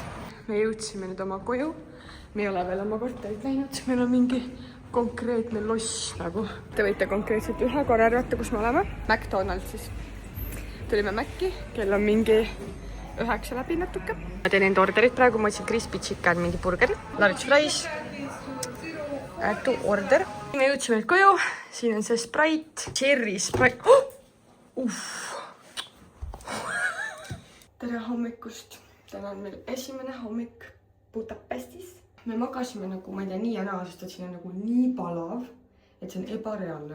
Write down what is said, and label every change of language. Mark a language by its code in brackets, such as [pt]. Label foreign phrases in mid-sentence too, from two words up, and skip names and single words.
[et] Me jõudsime nüüd oma koju. Me ei ole veel oma korterit läinud. Meil on mingi konkreetne loss nagu. Te võite konkreetselt ühe korra arvata, kus me oleme. McDonald's siis. Tulime Mac'i, kell on mingi 9 läbi natuke. Ma teen enda orderit praegu. Ma võtsin [en] crispy chicken, [et] mingi burgeri. [en] Large fries. To order. [et] Me jõudsime nüüd koju. Siin on see Sprite. Cherry Sprite. Tere hommikust. Täna on meil esimene hommik Budapestis. Me magasime nagu, ma ei tea, nii ja naa, sest et siin on nagu nii palav, et see on ebareaalne.